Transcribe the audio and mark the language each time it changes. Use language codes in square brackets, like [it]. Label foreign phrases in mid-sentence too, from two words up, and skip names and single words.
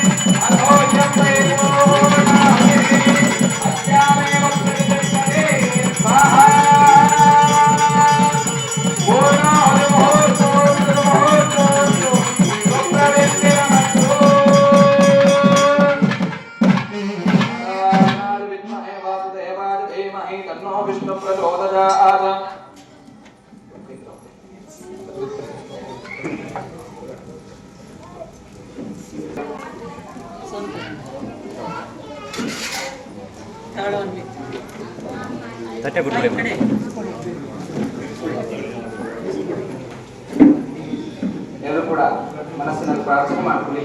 [sa] ಅಧೋಜಂತ್ರೈಪೂರ್ಣಾಹುತಿ ಅಸ್ಯಾಮೇವ ಪ್ರತಿಷ್ಠತೆ ಸ್ವಾಹಾ ಪೂರ್ಣಾಹುತಿ ಮುಹೂರ್ತೋಸ್ತು ಸುಪ್ರವಿಷ್ಟಿರಮಸ್ತು ವಿದ್ಮಹೇ ವಾಸುದೇವಾಯ ಧೀಮಹಿ ತನ್ನೋ ವಿಷ್ಣು ಪ್ರಚೋದಯಾತ್. [kn] ತಟ್ಟೆ ಬಿಡ್ರಿ. ಎಲ್ಲರೂ ಕೂಡ ಮನಸ್ಸಿನಲ್ಲಿ ಪ್ರಾರ್ಥನೆ ಮಾಡ್ಕೊಳ್ಳಿ.